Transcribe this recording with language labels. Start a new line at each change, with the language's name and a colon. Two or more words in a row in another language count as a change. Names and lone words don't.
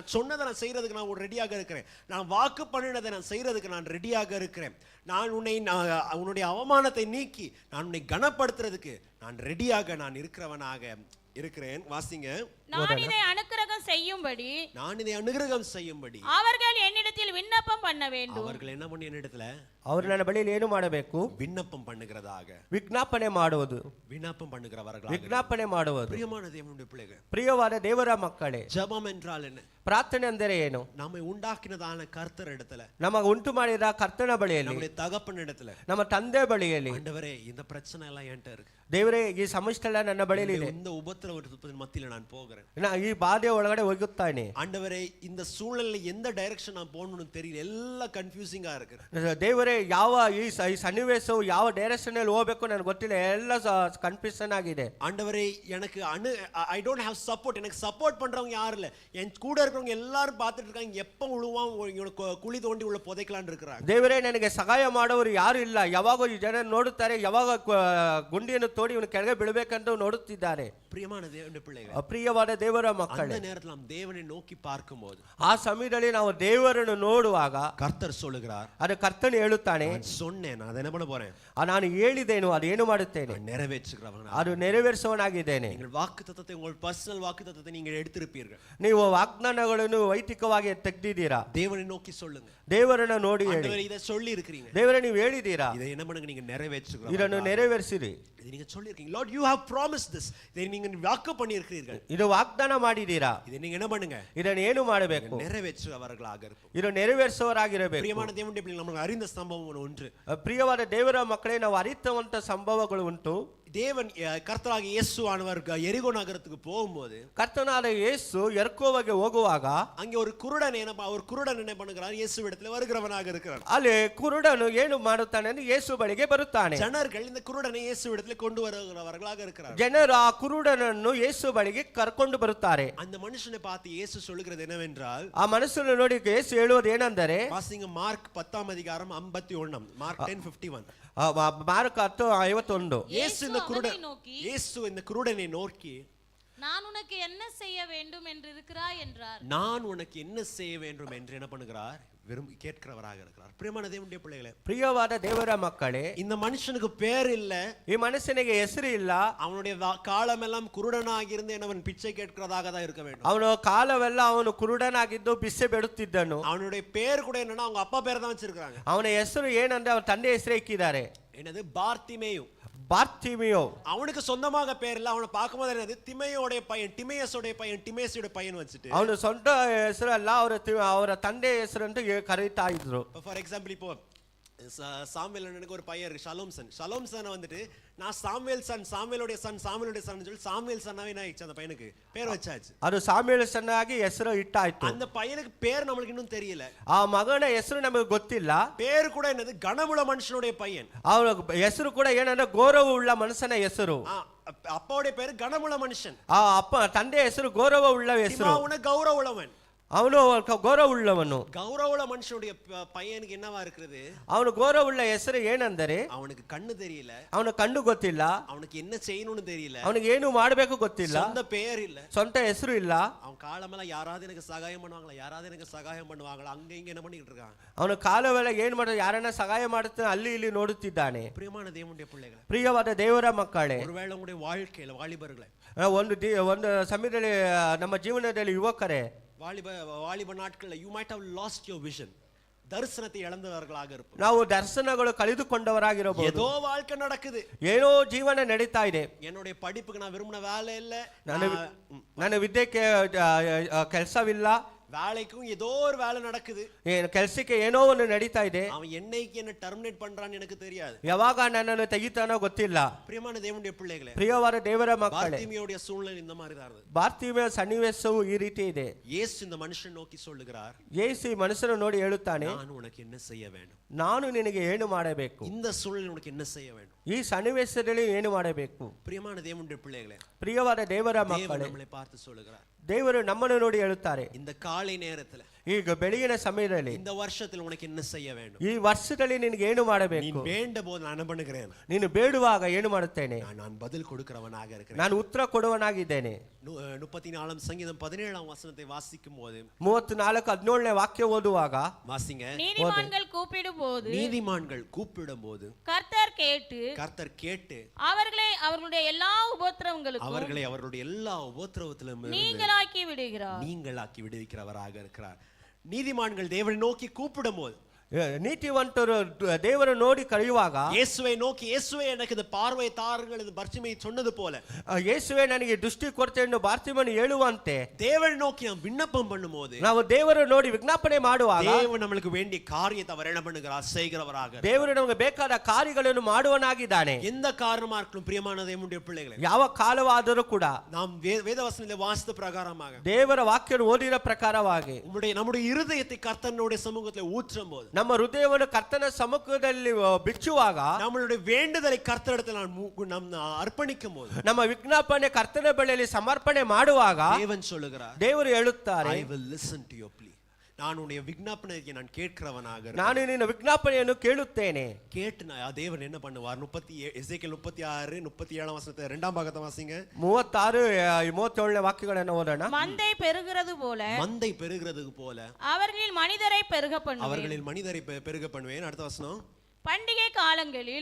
Tamil: நான் சொன்னதை நான் செய்யறதுக்கு நான் ரெடியாக இருக்கிறேன். நான் வாக்கு பண்ணினதை நான் செய்யறதுக்கு நான் ரெடியாக இருக்கிறேன். நான் உன்னுடைய அவமானத்தை நீக்கி நான் உன்னை கனப்படுத்துறதுக்கு நான் ரெடியாக நான் இருக்கிறவனாக இருக்கிறேன். வாசிங்க. நான் இதை அனுக்கிரகம் செய்யும்படி நான் இதை அனுகிரகம் செய்யும்படி அவர்கள் என்னிடத்தில் விண்ணப்பம் பண்ண வேண்டும். அவர்கள் என்ன பண்ணி என்னிடத்துல
Kannada: ಅವರು ನನ್ನ ಬಳಿಯಲ್ಲಿ ಏನು ಮಾಡಬೇಕು?
Tamil: விண்ணப்பம் பண்ணுகிறதாக.
Kannada: ವಿಜ್ಞಾಪನೆ ಮಾಡುವುದು.
Tamil: விண்ணப்பம் பண்ணுகிறவர்களாக.
Kannada: ವಿಜ್ಞಾಪನೆ ಮಾಡುವುದು.
Tamil: பிரியமான தேவனுடைய பிள்ளைகள்,
Kannada: ಪ್ರಿಯವಾದ ದೇವರ ಮಕ್ಕಳೇ,
Tamil: ஜெபம் என்றால் என்ன?
Kannada: ಪ್ರಾರ್ಥನೆ ಅಂದರೆ ಏನು?
Tamil: நம்மை உண்டாக்கினதான கர்த்தர் இடத்துல,
Kannada: ನಮಗೆ ಉಂಟು ಮಾಡಿದ ಕರ್ತನ ಬಳಿಯಲ್ಲಿ,
Tamil: நம்முடைய தகப்பன் இடத்துல,
Kannada: ನಮ್ಮ ತಂದೆ ಬಳಿಯಲ್ಲಿ,
Tamil: ஆண்டவரே இந்த பிரச்சனை எல்லாம் என்கிட்ட இருக்கு,
Kannada: ದೇವರೇ ಈ ಸಮಸ್ಯೆ ಎಲ್ಲ ನನ್ನ ಬಳಿಯಲ್ಲಿ ಇದೆ,
Tamil: இந்த உபத்திரவத்தின் மத்தியில நான் போகிறேன்,
Kannada: ಈ ಬಾಧೆ ಒಳಗಡೆ ಹೋಗುತ್ತಾನೆ.
Tamil: ஆண்டவரே இந்த சூழல்ல எந்த டைரக்ஷன் நான் போகணும்னு தெரியல, எல்லாம் கன்ஃபியூசிங்கா இருக்கு.
Kannada: ದೇವರೇ ಯಾವ ಈ ಸನ್ನಿವೇಶವು ಯಾವ ಡೈರೆಕ್ಷನ್ ಅಲ್ಲಿ ಹೋಗಬೇಕು ನನಗೆ ಗೊತ್ತಿಲ್ಲ, ಎಲ್ಲ ಕನ್ಫ್ಯೂಷನ್ ಆಗಿದೆ.
Tamil: ஆண்டவரே எனக்கு
English: I don't have support,
Tamil: எனக்கு சப்போர்ட் பண்றவங்க யாரும் இல்ல, என் கூட இருக்கிறவங்க எல்லாரும் பார்த்துட்டு இருக்காங்க, எப்ப உழுவான் குழி தோண்டி உள்ள புதைக்கலான்னு இருக்கிறாங்க.
Kannada: ದೇವರೇ ನನಗೆ ಸಹಾಯ ಮಾಡೋರು ಯಾರು ಇಲ್ಲ, ಯಾವಾಗ ಈ ಜನ ನೋಡುತ್ತಾರೆ, ಯಾವಾಗ ಗುಂಡಿಯನ್ನು ತೋಡಿ ಇವನು ಕೆಳಗೆ ಬೀಳಬೇಕಂತ ನೋಡುತ್ತಿದ್ದಾರೆ.
Tamil: பிரியமான தேவனுடைய பிள்ளைகள்,
Kannada: ಪ್ರಿಯವಾದ ದೇವರ ಮಕ್ಕಳೇ,
Tamil: அந்த நேரத்தில் நாம் தேவனை நோக்கி பார்க்கும்போது,
Kannada: ಆ ಸಮಯದಲ್ಲಿ ನಾವು ದೇವರನ್ನು ನೋಡುವಾಗ
Tamil: கர்த்தர் சொல்லுகிறார்,
Kannada: ಅದು ಕರ್ತನು ಹೇಳುತ್ತಾನೆ,
Tamil: நான் சொன்னேன், நான் என்ன பண்ண போறேன்,
Kannada: ನಾನು ಹೇಳಿದ್ದೇನು ಅದೇನು ಮಾಡುತ್ತೇನೆ,
Tamil: நான் நிறைவேற்றுகிறவன்,
Kannada: ಅದು ನೆರವೇರಿಸುವನಾಗಿದ್ದೇನೆ.
Tamil: நீங்கள் வாக்குத்தத்தத்தை, உங்கள் பர்சனல் வாக்குத்தத்தத்தை நீங்கள் எடுத்திருப்பீர்கள்,
Kannada: ನೀವು ವಾಗ್ದಾನಗಳನ್ನು ವೈಯಕ್ತಿಕವಾಗಿ ತೆಗೆದಿದ್ದೀರಾ.
Tamil: தேவனை நோக்கி சொல்லுங்க,
Kannada: ದೇವರನ್ನ ನೋಡಿ ಹೇಳಿ,
Tamil: ஆண்டவரே இதை சொல்லி இருக்கிறீங்க,
Kannada: ದೇವರೇ ನೀವು ಹೇಳಿದ್ದೀರಾ,
Tamil: இதை என்ன பண்ணுங்க, நீங்க நிறைவேற்றுகிறவன்,
Kannada: ಇದನ್ನು ನೆರವೇರಿಸಿರಿ.
Tamil: இது நீங்க சொல்லி இருக்கீங்க,
English: Lord you have promised this,
Tamil: இதை நீங்க வாக்கு பண்ணி இருக்கிறீர்கள்,
Kannada: ಇದು ವಾಗ್ದಾನ ಮಾಡಿದ್ದೀರಾ,
Tamil: இதை நீங்க என்ன பண்ணுங்க,
Kannada: ಇದನ್ನು ಏನು ಮಾಡಬೇಕು,
Tamil: நிறைவேற்றுகிறவர்களாக இருப்போம்.
Kannada: ಇದು ನೆರವೇರಿಸುವವರಾಗಿರಬೇಕು.
Tamil: பிரியமான தேவனுடைய பிள்ளைகள், நமக்கு அறிந்த சம்பவம் ஒன்று,
Kannada: ಪ್ರಿಯವಾದ ದೇವರ ಮಕ್ಕಳೇ, ನಾವು ಅರಿತವಂತ ಸಂಭವಗಳು ಉಂಟು.
Tamil: தேவன் கர்த்தராக இயேசு ஆனவர் எரிகோ நகரத்துக்கு போகும்போது,
Kannada: ಕರ್ತನಾದ ಯೇಸು ಎರ್ಕೋವಿಗೆ ಹೋಗುವಾಗ
Tamil: அங்கே ஒரு குருடன் என்ன பண்ணுகிறார், இயேசு இடத்துல வருகிறவனாக இருக்கிறார்.
Kannada: ಅಲ್ಲಿ ಕುರುಡನು ಏನು ಮಾಡುತ್ತಾನೆ ಅಂದ್ರೆ ಯೇಸು ಬಳಿಗೆ ಬರುತ್ತಾನೆ.
Tamil: ஜனர்கள் இந்த குருடனை இயேசு இடத்துல கொண்டு வருகிறவர்களாக இருக்கிறார்.
Kannada: ಜನರು ಆ ಕುರುಡನನ್ನು ಯೇಸು ಬಳಿಗೆ ಕರ್ಕೊಂಡು ಬರುತ್ತಾರೆ.
Tamil: அந்த மனுஷனை பார்த்து இயேசு சொல்லுகிறது என்னவென்றால்,
Kannada: ಆ ಮನುಷ್ಯನ ನೋಡಿ ಯೇಸು ಹೇಳುವುದು ಏನೆಂದರೆ,
Tamil: வாசிங்க மார்க் 10ஆம் அதிகாரம் 51, மார்க் 10:51.
Kannada: ಮಾರ್ಕ 10:51.
Tamil: இயேசு இந்த குருடனை நோக்கி, நான் உனக்கு என்ன செய்ய வேண்டும் என்று இருக்கிறாய் என்றார். நான் உனக்கு என்ன செய்ய வேண்டும் என்று என்ன பண்ணுகிறார், விரும்பி கேட்கிறவராக இருக்கிறார். பிரியமான தேவனுடைய பிள்ளைகளே,
Kannada: ಪ್ರಿಯವಾದ ದೇವರ ಮಕ್ಕಳೇ,
Tamil: இந்த மனுஷனுக்கு பேர் இல்ல,
Kannada: ಈ ಮನುಷ್ಯನಿಗೆ ಹೆಸರು ಇಲ್ಲ,
Tamil: அவனுடைய காலமெல்லாம் குருடனாக இருந்து அவன் பிச்சை கேட்கிறதாக தான் இருக்க வேண்டும்.
Kannada: ಅವನು ಕಾಲವೆಲ್ಲ ಅವನು ಕುರುಡನಾಗಿದ್ದು ಬಿಸೆ ಬೇಡುತ್ತಿದ್ದನು.
Tamil: அவனுடைய பேர் கூட என்னன்னா அவங்க அப்பா பேர் தான் வச்சிருக்காங்க.
Kannada: ಅವನ ಹೆಸರು ಏನಂದ್ರೆ ಅವನ ತಂದೆ ಹೆಸರು ಇಕ್ಕಿದ್ದಾರೆ,
Tamil: என்னது, பார்த்திமேயு.
Kannada: ಬಾರ್ತಿಮಿಯೋ.
Tamil: அவனுக்கு சொந்தமாக பேர் இல்ல, அவனை பார்க்கும்போது என்னது, திமேயோடைய பையன், டிமேயஸோடைய பையன், டிமேசியோட பையன் வச்சுட்டு,
Kannada: ಅವನು ಸ್ವಂತ ಹೆಸರಲ್ಲ, ಅವರ ತಂದೆ ಹೆಸರು ಅಂತ ಕರೀತಾ ಇದ್ರು.
English: For example
Tamil: இப்போ சாமுவேல் எனக்கு ஒரு பையன் இருக்கு, ஷலோம் சன் வந்துட்டு, நான் சாமுவேல் சாமுவேலுடைய சன் சொல்லி சாமுவேல் சன்னாவே என்ன ஆயிடுச்சு, அந்த பையனுக்கு பேர் வச்சாச்சு.
Kannada: ಅದು ಸಾಮ್ಯೇಲ್ ಸನ್ನಾಗಿ ಹೆಸರು ಇಟ್ಟಾಯ್ತು.
Tamil: அந்த பையனுக்கு பேர் நம்மளுக்கு இன்னும் தெரியல,
Kannada: ಆ ಮಗನ ಹೆಸರು ನಮಗೆ ಗೊತ್ತಿಲ್ಲ.
Tamil: பேர் கூட என்னது, கனமுள்ள மனுஷனுடைய பையன்.
Kannada: ಅವನ ಹೆಸರು ಕೂಡ ಏನಂದ್ರೆ ಗೌರವ ಉಳ್ಳ ಮನುಷ್ಯನ ಹೆಸರು.
Tamil: அப்பாவுடைய பேரு கனமுள்ள மனுஷன்,
Kannada: ಆ ಅಪ್ಪ ತಂದೆ ಹೆಸರು ಗೌರವ ಉಳ್ಳ ಹೆಸರು.
Tamil: அவன கௌரவ உள்ளவன்,
Kannada: ಅವನು ಗೌರವ ಉಳ್ಳವನು.
Tamil: கௌரவ மனுஷனுடைய பையனுக்கு என்னவா இருக்கிறது,
Kannada: ಅವನು ಗೌರವ ಉಳ್ಳ ಹೆಸರು ಏನಂದರೆ,
Tamil: அவனுக்கு கண்ணு தெரியல,
Kannada: ಅವನ ಕಣ್ಣು ಗೊತ್ತಿಲ್ಲ,
Tamil: அவனுக்கு என்ன செய்யணும்னு தெரியல,
Kannada: ಅವನಿಗೆ ಏನು ಮಾಡಬೇಕು ಗೊತ್ತಿಲ್ಲ,
Tamil: சொந்த பேர் இல்ல,
Kannada: ಸ್ವಂತ ಹೆಸರು ಇಲ್ಲ.
Tamil: அவன் காலமெல்லாம் யாராவது எனக்கு சகாயம் பண்ணுவாங்களா, அங்க இங்க என்ன பண்ணிட்டு இருக்கான்.
Kannada: ಅವನ ಕಾಲವೆಲ್ಲ ಏನ್ ಮಾಡೋದು, ಯಾರನ್ನ ಸಹಾಯ ಮಾಡುತ್ತಾನೆ, ಅಲ್ಲಿ ಇಲ್ಲಿ ನೋಡುತ್ತಿದ್ದಾನೆ.
Tamil: பிரியமான தேவனுடைய பிள்ளைகளை,
Kannada: ಪ್ರಿಯವಾದ ದೇವರ ಮಕ್ಕಳೇ,
Tamil: ஒருவேளை உங்களுடைய வாழ்க்கையில வாலிபர்களை,
Kannada: ಒಂದು ಸಮಯದಲ್ಲಿ ನಮ್ಮ ಜೀವನದಲ್ಲಿ ಯುವಕರೇ,
Tamil: வாலிப நாட்கள்ல
English: you might have lost your vision,
Tamil: தரிசனத்தை இழந்தவர்களாக இருப்போம்.
Kannada: ನಾವು ದರ್ಶನಗಳು ಕಳೆದುಕೊಂಡವರಾಗಿರಬಹುದು.
Tamil: ஏதோ வாழ்க்கை நடக்குது,
Kannada: ಏನೋ ಜೀವನ ನಡೀತಾ ಇದೆ,
Tamil: என்னுடைய படிப்புக்கு நான் விரும்பின வேலை இல்ல,
Kannada: ನನ್ನ ವಿದ್ಯೆಗೆ ಕೆಲಸವಿಲ್ಲ,
Tamil: வேலைக்கும் ஏதோ ஒரு வேலை நடக்குது,
Kannada: ಕೆಲಸಕ್ಕೆ ಏನೋ ಒಂದು ನಡೀತಾ ಇದೆ,
Tamil: அவன் என்னைக்கு என்ன டெர்மினேட் பண்றான்னு எனக்கு தெரியாது,
Kannada: ಯಾವಾಗ ನನ್ನನ್ನು ತೆಗಿತಾನೋ ಗೊತ್ತಿಲ್ಲ.
Tamil: பிரியமான தேவனுடைய பிள்ளைகளே,
Kannada: ಪ್ರಿಯವಾದ ದೇವರ ಮಕ್ಕಳೇ,
Tamil: பார்த்திமேயுடைய சூழ்நிலை இந்த மாதிரி தான் இருந்தது.
Kannada: ಬಾರ್ತಿಮೆಯ ಸನ್ನಿವೇಶವು ಈ ರೀತಿ ಇದೆ.
Tamil: இயேசு இந்த மனுஷன் நோக்கி சொல்லுகிறார்,
Kannada: ಯೇಸು ಮನುಷ್ಯನ ನೋಡಿ ಹೇಳುತ್ತಾನೆ,
Tamil: நான் உனக்கு என்ன செய்ய வேண்டும்,
Kannada: ನಾನು ನಿನಗೆ ಏನು ಮಾಡಬೇಕು,
Tamil: இந்த சூழ்நிலை உனக்கு என்ன செய்ய வேண்டும்,
Kannada: ಈ ಸನ್ನಿವೇಶದಲ್ಲಿ ಏನು ಮಾಡಬೇಕು.
Tamil: பிரியமான தேவனுடைய பிள்ளைகளே,
Kannada: ಪ್ರಿಯವಾದ ದೇವರ
Tamil: தேவன்
Kannada: ಮಕ್ಕಳೇ,
Tamil: நம்மளை பார்த்து சொல்லுகிறார்,
Kannada: ದೇವರು ನಮ್ಮನ್ನು ನೋಡಿ ಹೇಳುತ್ತಾರೆ,
Tamil: இந்த காலை நேரத்துல,
Kannada: ಈಗ ಬೆಳಗಿನ ಸಮಯದಲ್ಲಿ,
Tamil: இந்த வருஷத்துல உனக்கு என்ன செய்ய வேண்டும்,
Kannada: ಈ ವರ್ಷದಲ್ಲಿ ನಿನಗೆ ಏನು
Tamil: நீ
Kannada: ಮಾಡಬೇಕು,
Tamil: வேண்ட போது நான் என்ன பண்ணுகிறேன்,
Kannada: ನೀನು ಬೇಡುವಾಗ ಏನು ಮಾಡುತ್ತೇನೆ,
Tamil: நான் பதில் கொடுக்கிறவனாக இருக்கிறேன்.
Kannada: ನಾನು ಉತ್ತರ ಕೊಡುವನಾಗಿದ್ದೇನೆ.
Tamil: 34 சங்கீதம் 17ஆம் வசனத்தை வாசிக்கும் போது,
Kannada: 34:17 ವಾಕ್ಯ ಓದುವಾಗ,
Tamil: வாசிங்க, நீதிமான்கள் கூப்பிடும்போது, நீதிமான்கள் கூப்பிடும்போது கர்த்தர் கேட்டு அவர்களை அவர்களுடைய எல்லா உபத்திரவங்களுக்கும் அவர்களுடைய எல்லா உபத்திரவத்திலும் நீங்களாக்கி விடுகிறார். நீங்களாக்கி விடுவிக்கிறவராக இருக்கிறார். நீதிமான்கள் தேவனை நோக்கி கூப்பிடும் போது,
Kannada: ನೀತಿವಂತರು ದೇವರು ನೋಡಿ ಕರೆಯುವಾಗ,
Tamil: இயேசுவை நோக்கி இயேசுவே எனக்கு இந்த பார்வை தாருங்கள் என்று பர்த்திமை சொன்னது போல,
Kannada: ಯೇಸುವೆ ನನಗೆ ದೃಷ್ಟಿ ಕೊಡ್ತೇನೆ ಎಂದು ಬಾರ್ತಿಮನು ಹೇಳುವಂತೆ,
Tamil: தேவனை நோக்கி நாம் விண்ணப்பம் பண்ணும்போது,
Kannada: ನಾವು ದೇವರು ನೋಡಿ ವಿಜ್ಞಾಪನೆ ಮಾಡುವಾಗ,
Tamil: தேவன் நம்மளுக்கு வேண்டிய காரியத்தை அவர் என்ன பண்ணுகிறார், செய்கிறவராக.
Kannada: ದೇವರು ನಮಗೆ ಬೇಕಾದ ಕಾರ್ಯಗಳನ್ನು ಮಾಡುವನಾಗಿದ್ದಾನೆ.
Tamil: எந்த காரணமா இருக்கணும் பிரியமான தேவனுடைய பிள்ளைகளே,
Kannada: ಯಾವ ಕಾಲವಾದರೂ ಕೂಡ
Tamil: நாம் வேதவசனத்தை வாசித்த பிரகாரமாக,
Kannada: ದೇವರ ವಾಕ್ಯ ಓದಿದ ಪ್ರಕಾರವಾಗಿ
Tamil: நம்முடைய இருதயத்தை கர்த்தனுடைய சமூகத்தில் ஊற்றும் போது,
Kannada: ನಮ್ಮ ಹೃದಯವನ್ನು ಕರ್ತನ ಸಮ್ಮುಖದಲ್ಲಿ ಬಿಚ್ಚುವಾಗ,
Tamil: நம்மளுடைய வேண்டுதலை கர்த்தரிடத்தில் நாம் அர்ப்பணிக்கும் போது,
Kannada: ನಮ್ಮ ವಿಜ್ಞಾಪನೆ ಕರ್ತನ ಬಳಿಯಲ್ಲಿ ಸಮರ್ಪಣೆ ಮಾಡುವಾಗ,
Tamil: தேவன் சொல்லுகிறார்,
Kannada: ದೇವರು ಹೇಳುತ್ತಾರೆ,
English: I will listen to your plea.
Tamil: நான் உன்னுடைய விண்ணப்பத்தை நான் கேட்கிறவனாக,
Kannada: ನಾನು ನಿನ್ನ ವಿಜ್ಞಾಪನೆಯನ್ನು ಕೇಳುತ್ತೇನೆ.
Tamil: கேட்டு தேவன் என்ன பண்ணுவார்? எசேக்கியேல் 36 37 வசனத்தை இரண்டாம் பாகத்தை வாசிங்க.
Kannada: 36 37 வாಕ್ಯಗಳನ್ನು ಓದೋಣ.
Tamil: மந்தை பெருகிறது போல, மந்தை பெருகிறதுக்கு போல அவர்களில் மனிதரை பெருக பண்ணுவேன். அவர்களில் மனிதரை பெருக பண்ணுவேன். அடுத்த வசனம், பண்டிகை காலங்களில்